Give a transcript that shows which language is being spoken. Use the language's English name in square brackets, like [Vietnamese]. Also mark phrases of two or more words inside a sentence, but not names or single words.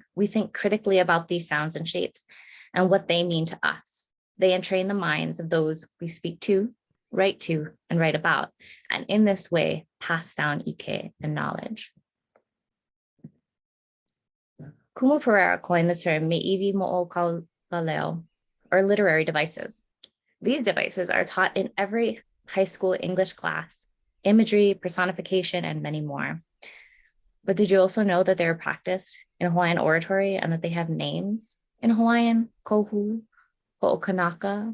[English] We think critically about these sounds and shapes and what they mean to us. They entrain the minds of those we speak to, write to, and write about, and in this way, pass down ʻike and knowledge. Kumu Pereira coined the term [Hawaiian] me'iwi mo'o kaulaleo, [English] or literary devices. These devices are taught in every high school English class, imagery, personification, and many more. But did you also know that they are practiced in Hawaiian oratory and that they have names in Hawaiian? [Hawaiian] Kohu, ho'okanaka.